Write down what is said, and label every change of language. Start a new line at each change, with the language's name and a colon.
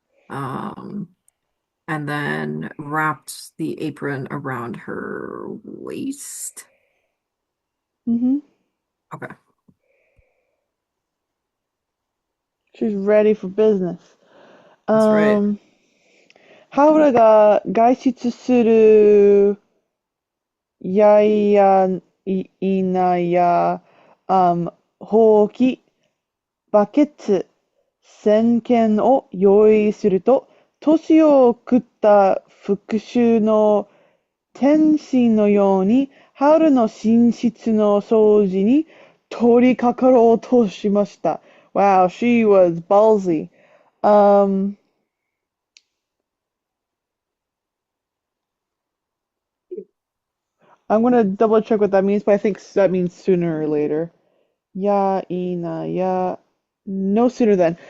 English: Um, and then wrapped the apron around her waist. Mm-hmm. Okay, She's ready for business. that's right.
Japanese: ハウルが外出するやいやいなや、ほうき、バケツ、石鹸を用意すると、年を食った復讐の天使のように、ハウルの寝室の掃除に取り掛かろうとしました。
English: Wow, she was ballsy. Um, I'm gonna double check what that means, but I think that means sooner or later. Ya, ina, ya. No sooner than.